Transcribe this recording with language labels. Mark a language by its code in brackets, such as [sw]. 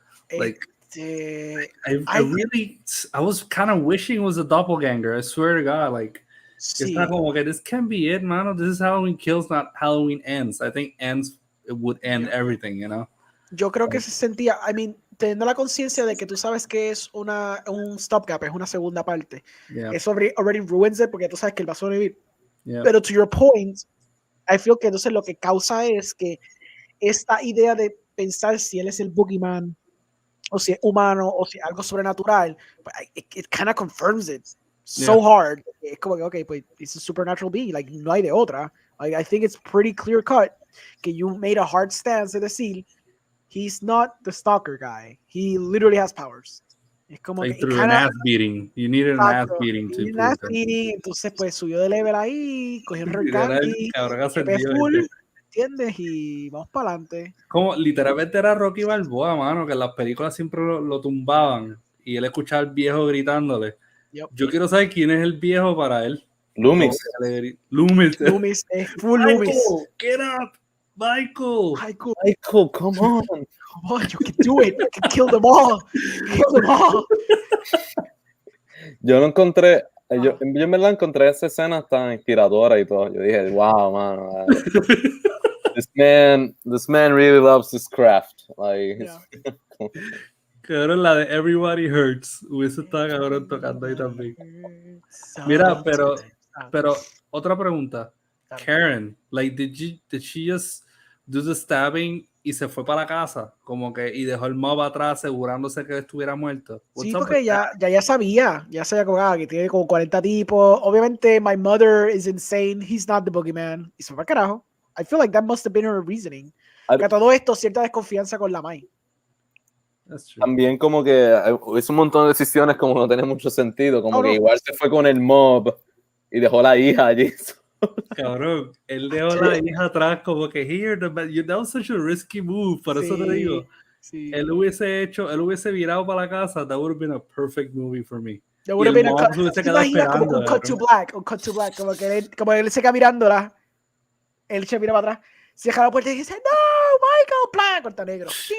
[en] Like, I was kind of wishing it was a doppelganger. I swear to God, like, it's not [es] como que [en] this can't be it, man. This is Halloween Kills, not Halloween Ends. I think Ends, it would end everything, you know? [es] Yo creo que se sentía, [en] I mean, [es] teniendo la conciencia de que tú sabes que es un stopgap, es una segunda parte. [en] Yeah. [es] Eso [en] already ruins it [es] porque tú sabes que él va a sobrevivir. [en] Yeah. [es] Pero [en] to your point, I feel [es] que entonces lo que causa es que esta idea de pensar si él es el boogeyman, o si es humano, o si es algo sobrenatural, [en] it kind of confirms it so hard. [es] Es como que, okay, pues [en] it's a supernatural being, [es] like, no hay de otra. [en] Like, I think it's pretty clear cut que you made a hard stance [es] de decir, [en] he's not the stalker guy. He literally has powers. [es] Es como [en] Like through an ass beating. You needed an ass beating to prove that. [es] Entonces, pues subió de level ahí, cogió el Literal, Candy, cabrón, [en] HP [es] ascendió, [en] full, [es] gente. ¿entiendes? Y vamos para adelante. Como literalmente era Rocky Balboa, mano, que en las películas siempre lo tumbaban y él escuchaba al viejo gritándole. [en] Yep. [es] Yo quiero saber quién es el viejo para él. Loomis. Loomis. Loomis, full Loomis. [en] Get up, Michael, come on. Come on, you can do it. You can kill them all. Kill them all. [es] Yo no encontré, yo en verdad encontré esa escena tan inspiradora y todo. Yo dije, wow, mano. [en] This man really loves his craft. Like, Yeah. [es] Cabrón, la de Everybody Hurts. Hubiese estado cabrón tocando ahí también. Mira, pero otra pregunta. [en] Karen, like, did she just do the stabbing [es] y se fue para la casa? Como que, y dejó el mob atrás asegurándose que estuviera muerto. Sí, porque ya sabía como que tiene como 40 tipos. [en] Obviamente, my mother is insane. He's not the boogeyman. [es] Y se fue para carajo. [en] I feel like that must have been her reasoning. [es] Que a todo esto, cierta desconfianza con la Mai. También como que hizo un montón de decisiones como no tiene mucho sentido. Como que igual se fue con el mob y dejó la hija allí. Cabrón, él dejó la hija atrás como que [en] that was such a risky move, [es] por eso te digo. Sí. Él hubiese virado para la casa, [en] that would have been a perfect movie for me. There would have been [es] un cut to black, como él se queda mirándola, él se mira para atrás, cierra la puerta y dice, no, Michael, plan, corta negro.